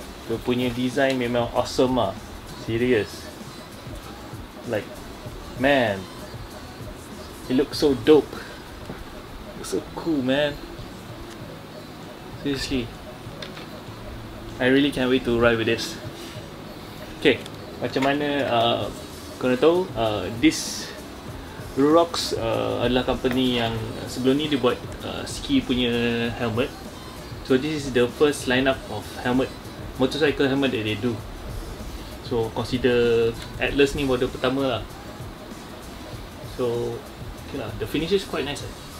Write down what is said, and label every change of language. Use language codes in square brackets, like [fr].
[ms] Dia punya design memang awesome lah. Serious. [en] Like, man, it looks so dope. Looks so cool, man. Seriously, I really can't wait to ride with this. [ms] Okay, macam mana korang tahu, this Rurox adalah company yang sebelum ni dia buat ski punya helmet. [en] So this is the first lineup of helmet, motorcycle helmet that they do. So consider Atlas [ms] ni model pertama lah. [en] So okay lah, the finish is quite nice lah.